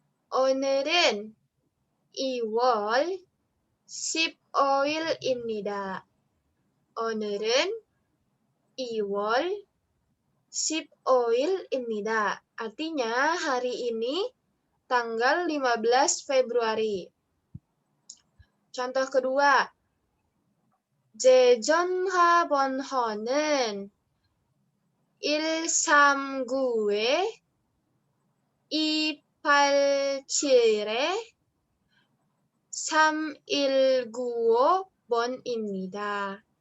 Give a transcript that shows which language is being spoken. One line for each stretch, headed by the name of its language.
Korean: 오늘은 2월 15일입니다. 오늘은 2월 15일입니다.
Indonesian: Artinya hari ini tanggal 15 Februari. Contoh kedua,
Korean: 제전화번호는 139에 287에 3195번입니다.